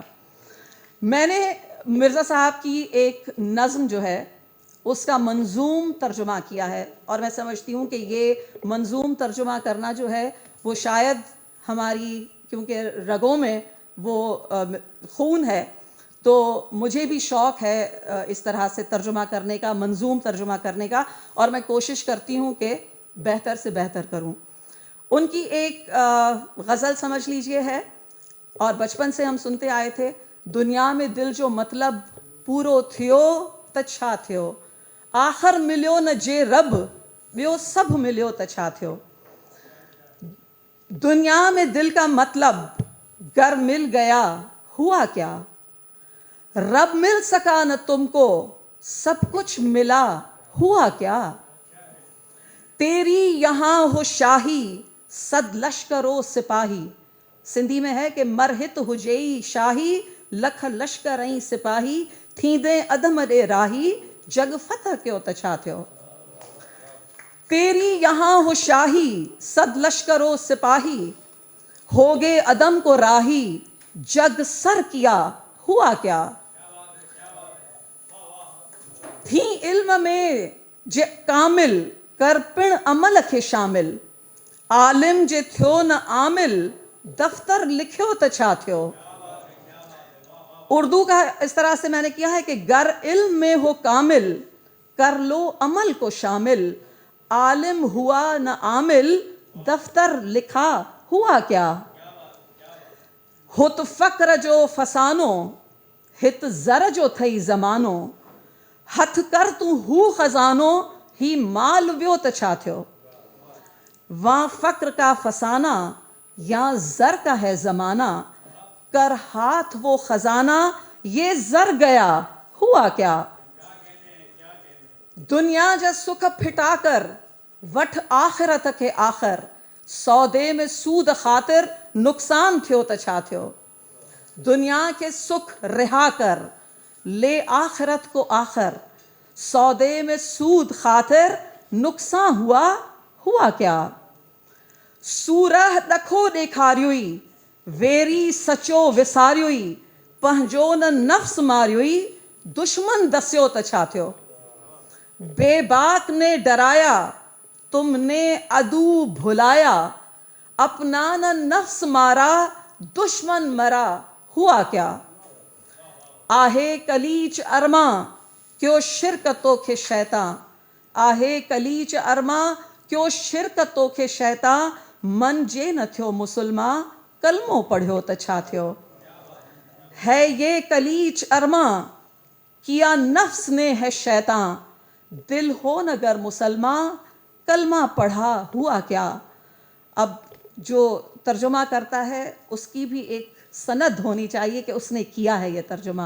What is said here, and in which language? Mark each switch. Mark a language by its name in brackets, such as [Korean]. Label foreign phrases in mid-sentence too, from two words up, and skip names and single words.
[Hindi] मैंने मिर्ज़ा साहब की एक नज़्म जो है उसका मंजूम तर्जुमा किया है और मैं समझती हूँ कि ये मंजूम तर्जुमा करना जो है वो शायद हमारी क्योंकि रगों में वो खून है तो मुझे भी शौक़ है इस तरह से तर्जुमा करने का, मंजूम तर्जुमा करने का, और मैं कोशिश करती हूँ कि बेहतर से बेहतर करूँ। उनकी एक गज़ल समझ लीजिए है और बचपन से हम सुनते आए थे, [Sindhi] दुनिया में दिल जो मतलब पूरो थियो त छा थियो, आख़िर मिलियो न जे रब ॿियो सभु मिलियो त छा थियो। [Hindi] दुनिया में दिल का मतलब गर मिल गया हुआ क्या, रब मिल सका न तुमको सब कुछ मिला हुआ क्या। तेरी यहाँ हो शाही सद लश्करो सिपाही, सिंधी में है कि [Sindhi] मरहित हुजई शाही लख लश्कर ऐं सिपाही थींदे अधम ॾे राही जग फतह कयो त छा थियो। [Hindi] तेरी यहाँ हो शाही सद लश्करो सिपाही होगे अदम को राही जग सर किया हुआ क्या। [Sindhi] थी इल्म में जे कामिल कर पिण अमल खे शामिल आलिम जे थियो न आमिल दफ्तर लिखियो त छा थियो। [Hindi] उर्दू का इस तरह से मैंने किया है कि गर इल्म में हो कामिल कर लो अमल को शामिल, आलिम हुआ न आमिल दफ्तर लिखा हुआ क्या। [Sindhi] हुत फ़क्र जो फसानो हित ज़र जो थई ज़मानो, हथ कर तू हू ख़ज़ानो ही माल वियो त छा थियो। [Hindi] वहाँ फ़क्र का फसाना या ज़र का है ज़माना, कर हाथ वो ख़ज़ाना ये ज़र गया हुआ क्या। [Sindhi] दुनिया जा सुख फिटाकर वठ आखिरत के आखिर, सौदे में सूद ख़ातिर नुक़सान थियो त छा थियो। [Hindi] दुनिया के सुख रिहा कर ले आखिरत को आखिर, सौदे में सूद ख़ातिर नुक़सान हुआ क्या। [Sindhi] सूरह ॾखो ॾेखारियोई वेरी सचो विसारियोई, पंहिंजो न नफ़्स मारियोई दुश्मन दसियो त छा थियो। [Hindi] बेबाक ने डराया तुमने अदू भुलाया, अपना न नफ्स मारा दुश्मन मरा हुआ क्या। [Sindhi] आहे कलीच अरमा क्यों शिरकतों के शैतां, आहे कलीच अरमा क्यों शिरकतों के शैतां, मन जे न थियो मुसलमान कलमो पढ़ियो त छा थियो। [Hindi] है ये कलीच अरमा किया नफ्स ने है शैतां, दिल हो न गर मुसलमान कलमा पढ़ा हुआ क्या। अब जो तर्जुमा करता है उसकी भी एक सनद होनी चाहिए कि उसने किया है ये तर्जुमा।